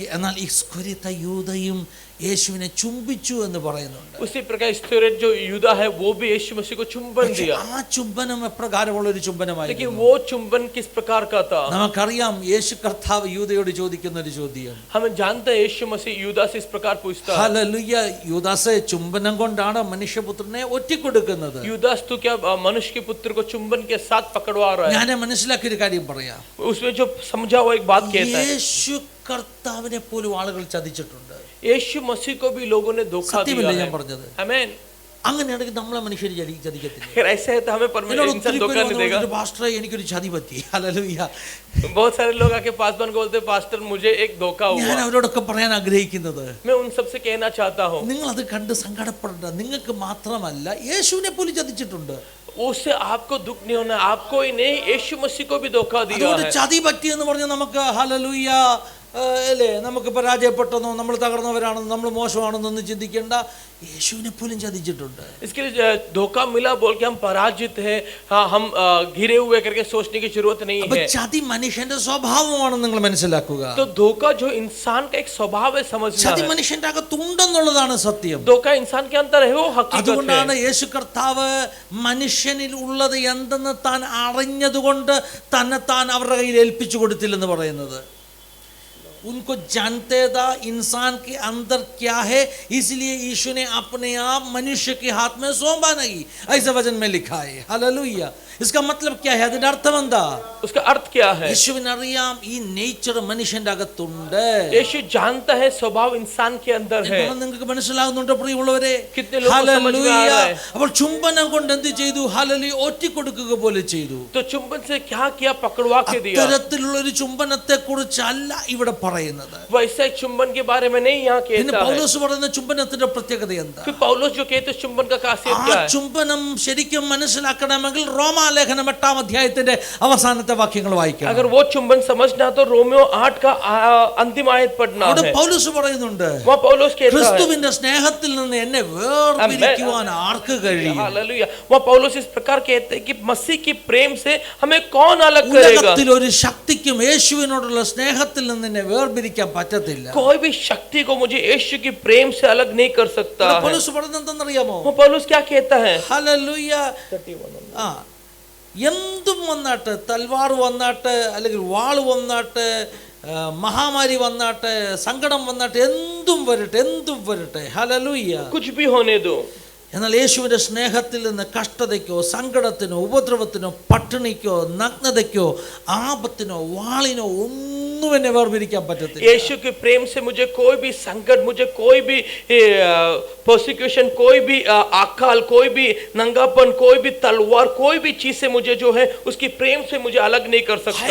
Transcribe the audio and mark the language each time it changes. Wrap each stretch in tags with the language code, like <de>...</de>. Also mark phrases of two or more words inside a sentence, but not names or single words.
<ml>എന്നാൽ ഇസ്കോരിയത്ത യൂദയും യേശുവിനെ ചുംബിച്ചു എന്ന് പറയുന്നുണ്ട്.</ml> <hi>उसी प्रकार इस्करियोत जो यूदा है वो भी यीशु मसीह को चुंबन दिया।</hi> <ml>ആ ചുംബനം എപ്രകാരമുള്ള ഒരു</ml> <hi>लेकिन</hi> <ml>ചുംബനമായിരുന്നു?</ml> <hi>वो चुंबन किस प्रकार का था?</hi> <ml>നമുക്കറിയാം, യേശു കർത്താവ് യൂദയോട് ചോദിക്കുന്ന ഒരു ചോദ്യം.</ml> <hi>हमें जानते हैं यीशु मसीह यूदा से इस प्रकार पूछता है,</hi> <ml>ഹല്ലേലൂയ. യൂദാസെ, ചുംബനം കൊണ്ടാണ് മനുഷ്യപുത്രനെ ഒറ്റിക്കൊടുക്കുന്നത്.</ml> <hi>यूदास तू क्या मनुष्य के पुत्र को चुंबन के साथ पकड़वा रहा है?</hi> <ml>ഞാൻ മനസ്സിലാക്കിയ ഒരു കാര്യം പറയാം.</ml> <hi>उसमें जो समझा हुआ एक बात कहता है,</hi> <ml>യേശു കർത്താവിനെ പോലും ആളുകൾ ചതിച്ചിട്ടുണ്ട്.</ml> <hi>यीशु मसीह को भी लोगों ने धोखा दिया</hi> <ml>സത്യമല്ലേ</ml> <hi>है।</hi> <ml>ഞാൻ പറഞ്ഞത്?</ml> <hi>आमीन।</hi> <ml>അങ്ങനെയാണെങ്കിൽ നമ്മളെ മനുഷ്യർ ചതിക്കത്തില്ല.</ml> <hi>अगर ऐसा है तो हमें परमेश्वर</hi> <ml>എന്നോട്</ml> <hi>इंसान</hi> <ml>ഒത്തിരി</ml> <hi>धोखा नहीं देगा।</hi> <ml>പേര് പാസ്റ്ററെ എനിക്കൊരു ചതി പറ്റി, ഹല്ലേലൂയ.</ml> <hi>बहुत सारे लोग आके पासवान को बोलते हैं, पास्टर मुझे एक धोखा</hi> <ml>ഞാൻ</ml> <hi>हुआ।</hi> <ml>അവരോടൊക്കെ പറയാൻ ആഗ്രഹിക്കുന്നത്,</ml> <hi>मैं उन सब से कहना चाहता हूँ,</hi> <ml>നിങ്ങൾ അത് കണ്ട് സങ്കടപ്പെടേണ്ട. നിങ്ങൾക്ക് മാത്രമല്ല, യേശുവിനെ പോലും ചതിച്ചിട്ടുണ്ട്.</ml> <hi>उससे आपको दुख नहीं होना, आपको ही नहीं यीशु मसीह को भी धोखा दिया</hi> <ml>അതുകൊണ്ട്</ml> <hi>है।</hi> <ml>ചതി പറ്റി എന്ന് പറഞ്ഞ് നമുക്ക് ഹല്ലേലൂയ അല്ലേ നമുക്ക് പരാജയപ്പെട്ടെന്നോ നമ്മൾ തകർന്നവരാണെന്നോ നമ്മൾ മോശമാണെന്നൊന്നും ചിന്തിക്കേണ്ട. യേശുവിനെ പോലും ചതിച്ചിട്ടുണ്ട്.</ml> <hi>इसके लिए धोखा मिला बोल के हम पराजित है, हाँ हम घिरे हुए करके सोचने की जरूरत नहीं है.</hi> <ml>ചതി മനുഷ്യന്റെ സ്വഭാവമാണെന്ന് നിങ്ങൾ മനസ്സിലാക്കുക.</ml> <hi>तो धोखा जो इंसान का एक स्वभाव है समझना</hi> <ml>ചതി</ml> <hi>है.</hi> <ml>മനുഷ്യന്റെ അകത്തുണ്ടെന്നുള്ളതാണ് സത്യം.</ml> <hi>धोखा इंसान के अंदर है, वो हकीकत है.</hi> <ml>അതുകൊണ്ടാണ് യേശു കർത്താവ് മനുഷ്യനിൽ ഉള്ളത് എന്തെന്ന് താൻ അറിഞ്ഞതുകൊണ്ട് തന്നെ താൻ അവരുടെ കയ്യിൽ ഏൽപ്പിച്ചു കൊടുത്തില്ലെന്ന് പറയുന്നത്.</ml> <hi>उनको जानते था इंसान के अंदर क्या है, इसलिए यीशु ने अपने आप मनुष्य के हाथ में सौंपा नहीं, ऐसा वचन में लिखा है. हालेलुया. इसका मतलब क्या है?</hi> <ml>അതിന്റെ അർത്ഥം എന്താ?</ml> <hi>उसका अर्थ क्या है?</hi> <ml>യേശുവിന് അറിയാം ഈ നേച്ചർ മനുഷ്യന്റെ അകത്തുണ്ട്.</ml> <hi>यीशु जानता है स्वभाव इंसान के अंदर है.</hi> <ml>നിങ്ങൾക്ക് മനസ്സിലാകുന്നുണ്ടോ പ്രിയമുള്ളവരെ?</ml> <hi>कितने लोगों को समझ में आ रहा है?</hi> <ml>അപ്പോൾ ചുംബനം കൊണ്ട് എന്ത് ചെയ്തു? ഹല്ലേലൂയ, ഒറ്റിക്കൊടുക്കുക പോലെ ചെയ്തു.</ml> <hi>तो चुंबन से क्या किया? पकड़वा के दिया.</hi> <ml>അത്തരത്തിലുള്ള ഒരു ചുംബനത്തെ കുറിച്ചല്ല ഇവിടെ പറയുന്നത്.</ml> <hi>वैसे चुंबन के बारे में नहीं यहाँ कहता है.</hi> <ml>പൗലോസ് പറയുന്ന ചുംബനത്തിന്റെ പ്രത്യേകത എന്താ?</ml> <hi>फिर पौलुस जो कहते हैं चुंबन का खासियत</hi> <ml>ആ</ml> <hi>क्या है?</hi> <ml>ചുംബനം ശരിക്കും മനസ്സിലാക്കണമെങ്കിൽ റോമാലേഖനം 8-ാം അധ്യായത്തിന്റെ അവസാനത്തെ വാക്യങ്ങൾ വായിക്കണം.</ml> <hi>अगर वो चुंबन समझना तो रोमियो 8 का अंतिम आयत पढ़ना</hi> <ml>അവിടെ</ml> <hi>है.</hi> <ml>പൗലോസ് പറയുന്നുണ്ട്,</ml> <hi>वहाँ पौलुस कहता है</hi> <ml>ക്രിസ്തുവിന്റെ സ്നേഹത്തിൽ നിന്ന് എന്നെ വേർപിരിക്കുവാൻ ആർക്ക് കഴിയും?</ml> <hi>हालेलुया. वहाँ पौलुस इस प्रकार कहते हैं कि मसीह की प्रेम से हमें कौन अलग करेगा?</hi> <ml>ഉലകത്തിൽ ഒരു ശക്തിക്കും യേശുവിനോടുള്ള സ്നേഹത്തിൽ നിന്ന് എന്നെ വേർപിരിക്കാൻ പറ്റത്തില്ല.</ml> <hi>कोई भी शक्ति को मुझे यीशु की प्रेम से अलग नहीं कर सकता है.</hi> <ml>പൗലോസ് പറയുന്നത് എന്തെന്നറിയാമോ?</ml> <hi>वो पौलुस क्या कहता है?</hi> <ml>ഹല്ലേലൂയ. ആ എന്തും വന്നാട്ട്, തൽവാർ വന്നാട്ട്, അല്ലെങ്കിൽ വാള് വന്നാട്ട്, മഹാമാരി വന്നാട്ട്, സങ്കടം വന്നാട്ട്, എന്തും വരട്ടെ. ഹല്ലേലൂയ.</ml> <hi>कुछ भी होने दो.</hi> <ml>എന്നാൽ യേശുവിന്റെ സ്നേഹത്തിൽ നിന്ന് കഷ്ടതയ്ക്കോ സങ്കടത്തിനോ ഉപദ്രവത്തിനോ പട്ടിണിക്കോ നഗ്നതയ്ക്കോ ആപത്തിനോ വാളിനോ ഒന്നും എന്നെ വേർപിരിക്കാൻ പറ്റത്തില്ല.</ml> <hi>यीशु के प्रेम से मुझे कोई भी संकट, मुझे कोई भी प्रोसिक्यूशन, कोई भी अकाल, कोई भी नंगापन, कोई भी तलवार, कोई भी चीज से मुझे जो है उसकी प्रेम से मुझे अलग नहीं कर सकता.</hi>